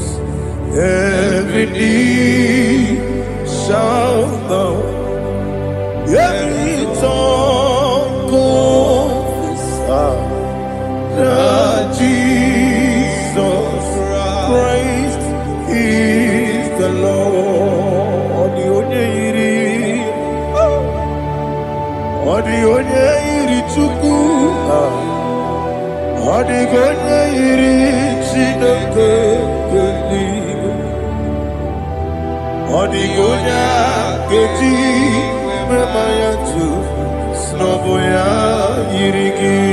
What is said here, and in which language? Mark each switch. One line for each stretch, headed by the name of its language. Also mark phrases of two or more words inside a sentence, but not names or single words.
English: Every knee shall bow. Every tongue confess that Jesus Christ is the Lord.
Igbo: Onye iri Chukwu, ọ dịghị onye iri Chineke eluigwe. Ọ dịghị onye a ga-eji mema ya tụ n'ọbụ ya yiri gị.